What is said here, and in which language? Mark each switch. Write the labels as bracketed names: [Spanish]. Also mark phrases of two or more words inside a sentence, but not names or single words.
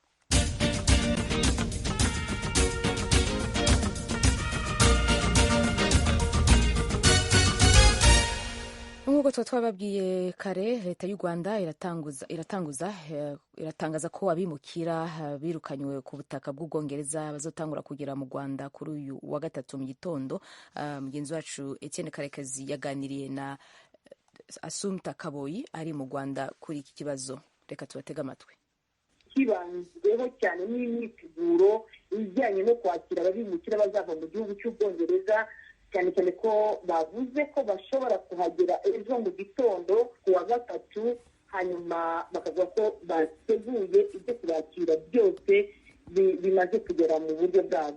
[Kinyarwanda] Nk'uko twababwiye kare, leta y'u Rwanda iratangaza ko abimukira birukanywe ku butaka bw'Ubwongereza bazotangura kugera mu Rwanda kuri uyu wa gatatu mu gitondo. Mugenzi wacu Etienne Karekezi yaganiriye na Assumpta Kaboyi ari mu Rwanda kuri iki kibazo. Reka tubatege amatwi. Kibanzweho cyane n'imyiteguro ijyanye no kwakira abimukira bazava mu gihugu cy'Ubwongereza, cyane cyane ko bavuze ko bashobora kuhagera ejo mu gitondo ku wa gatatu, hanyuma bakavuga ko bateguye ibyo kubakira byose bimaze kugera mu buryo bwabo.